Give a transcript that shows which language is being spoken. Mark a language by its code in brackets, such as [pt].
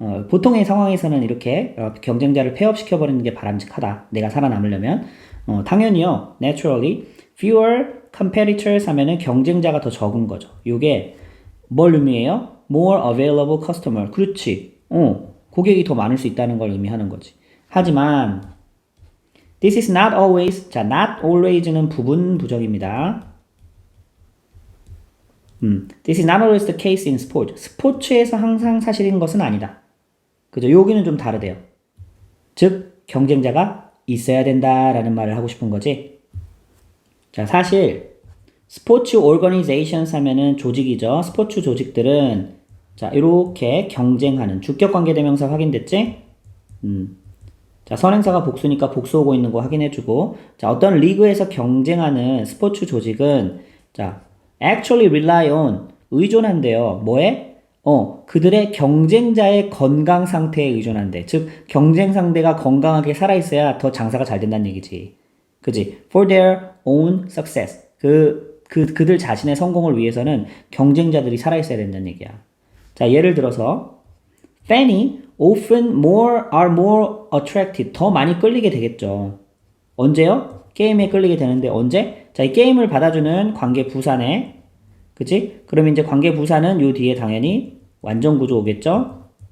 [ko] 보통의 상황에서는 이렇게 경쟁자를 폐업시켜버리는 게 바람직하다. 내가 살아남으려면. 당연히요. [en] Naturally, fewer competitors [ko] 하면은 경쟁자가 더 적은 거죠. 이게 뭘 의미해요? [en] More available customer. [ko] 그렇지. 고객이 더 많을 수 있다는 걸 의미하는 거지. 하지만 [en] this is not always. [ko] 자, not always는 부분 부정입니다. [en] This is not always the case in sport. [ko] 스포츠에서 항상 사실인 것은 아니다. 그죠? 여기는 좀 다르대요. 즉, 경쟁자가 있어야 된다라는 말을 하고 싶은 거지. 자, 사실 스포츠 organizations 하면은 조직이죠. 스포츠 조직들은 자, 이렇게 경쟁하는 주격 관계대명사 확인됐지? 자, 선행사가 복수니까 복수하고 있는 거 확인해주고, 자, 어떤 리그에서 경쟁하는 스포츠 조직은 자, [en] actually rely on [ko] 의존한대요. 뭐에? 그들의 경쟁자의 건강 상태에 의존한대. 즉, 경쟁 상대가 건강하게 살아있어야 더 장사가 잘 된다는 얘기지. 그지? [en] For their own success. [ko] 그들 자신의 성공을 위해서는 경쟁자들이 살아있어야 된다는 얘기야. 자, 예를 들어서, [en] fan이 often are more attracted. [ko] 더 많이 끌리게 되겠죠. 언제요? 게임에 끌리게 되는데 언제? 자, 이 게임을 받아주는 관계 부사네. 그치? 그러면 이제 관계 부사는 요 뒤에 당연히 완전 구조 오겠죠?